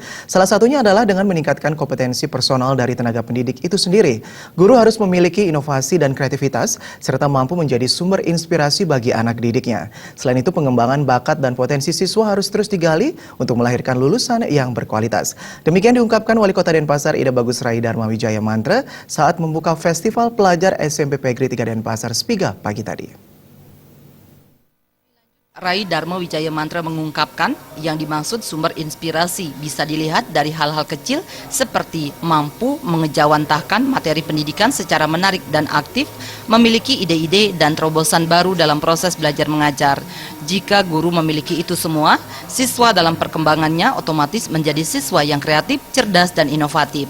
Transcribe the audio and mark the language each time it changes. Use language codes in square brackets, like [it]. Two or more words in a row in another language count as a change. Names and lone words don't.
[id] Salah satunya adalah dengan meningkatkan kompetensi personal dari tenaga pendidik itu sendiri. Guru harus memiliki inovasi dan kreativitas, serta mampu menjadi sumber inspirasi bagi anak didiknya. Selain itu, pengembangan bakat dan potensi siswa harus terus digali untuk melahirkan lulusan yang berkualitas. Demikian diungkapkan Wali Kota Denpasar Ida Bagus Rai Dharma Wijaya Mantra saat membuka Festival Pelajar SMP Pegri 3 Denpasar Spiga pagi tadi. Rai Dharma Wijaya Mantra mengungkapkan yang dimaksud sumber inspirasi bisa dilihat dari hal-hal kecil seperti mampu mengejawantahkan materi pendidikan secara menarik dan aktif, memiliki ide-ide dan terobosan baru dalam proses belajar mengajar. Jika guru memiliki itu semua, siswa dalam perkembangannya otomatis menjadi siswa yang kreatif, cerdas, dan inovatif.